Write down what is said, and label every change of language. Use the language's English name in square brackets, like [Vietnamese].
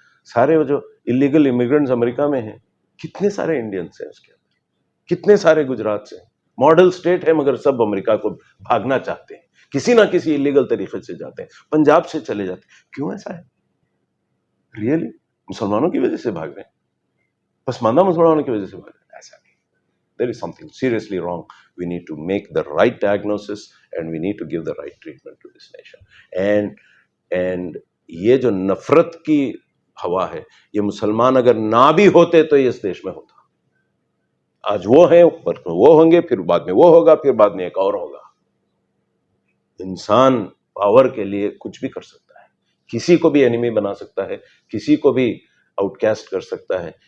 [Hindi] सारे वो जो इलीगल इमिग्रेंट्स अमेरिका में हैं, कितने सारे इंडियंस हैं उसके अंदर, कितने सारे गुजरात से। मॉडल स्टेट है मगर सब अमेरिका को भागना चाहते हैं, किसी ना किसी इलीगल तरीके से जाते हैं, पंजाब से चले जाते हैं। क्यों ऐसा है? रियली मुसलमानों की वजह से भाग रहे हैं, पसमानदा मुसलमानों की वजह से भाग रहे हैं? ऐसा नहीं। [English] There is something seriously wrong. We need to make the right diagnosis and we need to give the right treatment to this nation. [Hindi] And ये जो नफरत की हवा है, ये मुसलमान अगर ना भी होते तो ये इस देश में होता। आज वो हैं, ऊपर वो होंगे, फिर बाद में वो होगा, फिर बाद में एक और होगा। इंसान पावर के लिए कुछ भी कर सकता है, किसी को भी एनिमी बना सकता है, किसी को भी आउटकास्ट कर सकता है।